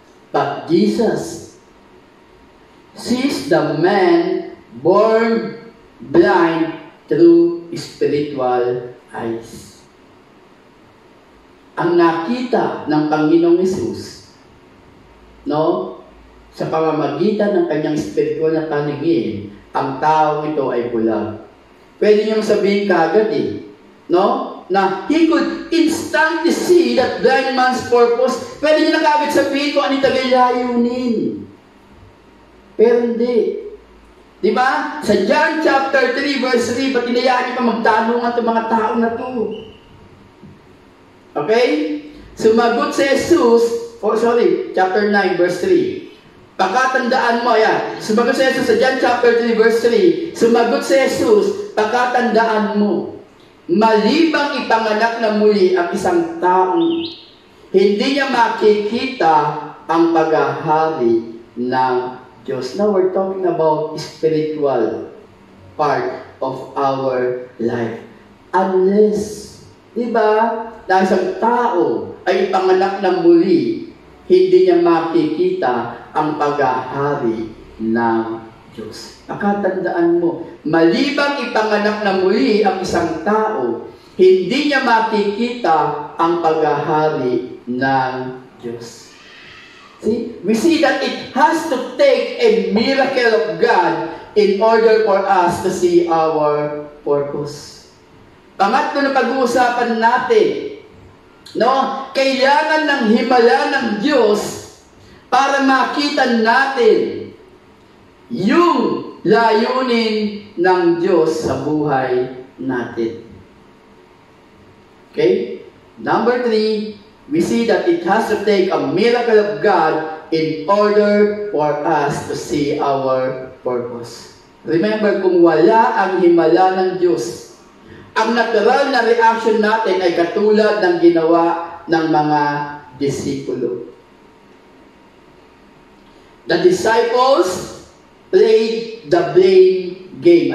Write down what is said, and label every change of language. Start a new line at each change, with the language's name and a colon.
English: But Jesus sees the man born blind through spiritual eyes.
Filipino: Ang nakita ng Panginoong Hesus, sa pamamagitan ng kanyang spiritual na paningin, ang tao ito ay bulag. Pwede niyong sabihin kagad na
English: he could instantly see that blind man's purpose.
Filipino: Pwede niyo na kagad sabihin kung ano yung tagayayunin. Pero hindi. Diba? Sa John chapter 3 verse 3, ba't inayaan niyo pa magtanungan itong mga tao na to? Okay? Sumagot si Jesus, chapter 9 verse 3. Pagkatandaan mo, sumagot si Jesus sa John chapter 3 verse 3. Sumagot si Jesus, pagkatandaan mo, malibang ipanganak na muli ang isang taong hindi niya makikita ang paghahari ng Diyos.
English: Now we're talking about spiritual part of our life.
Filipino: Unless, na isang tao ay ipanganak na muli, hindi niya makikita ang paghahari ng Diyos. Nakatandaan mo, malibang ipanganak na muli ang isang tao, hindi niya makikita ang paghahari ng Diyos.
English: See? We see that it has to take a miracle of God in order for us to see our purpose.
Filipino: Pangatlo na pag-uusapan natin, kailangan ng himala ng Diyos para makita natin yung layunin ng Diyos sa buhay natin. Okay?
English: Number 3, we see that it has to take a miracle of God in order for us to see our purpose.
Filipino: Remember, kung wala ang himala ng Diyos, ang natural na reaction natin ay katulad ng ginawa ng mga disipulo.
English: The disciples played the blame game.